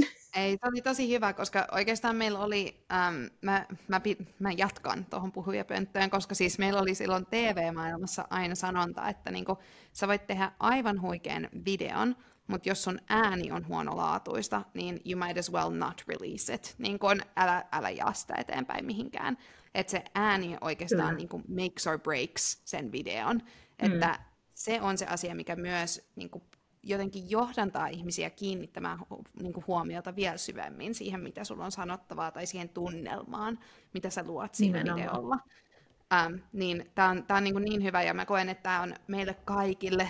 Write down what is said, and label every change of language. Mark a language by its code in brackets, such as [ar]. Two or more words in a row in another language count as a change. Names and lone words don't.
[fi] Ei, se oli tosi hyvä, koska oikeastaan meillä oli, mä jatkan tuohon puhujapönttöön, koska siis meillä oli silloin TV-maailmassa aina sanonta, että niinku, sä voit tehdä aivan huikean videon, mutta jos sun ääni on huonolaatuista, niin [en] you might as well not release it. [fi] Niin kun älä jaa sitä eteenpäin mihinkään. Että se ääni oikeastaan niinku [en] makes or breaks [fi] sen videon. Että se on se asia, mikä myös niinku jotenkin johdantaa ihmisiä kiinnittämään niinku huomiota vielä syvemmin siihen, mitä sulla on sanottavaa, tai siihen tunnelmaan, mitä sä luot siinä videolla. Niin tää on niin hyvä, ja mä koen, että tää on meille kaikille.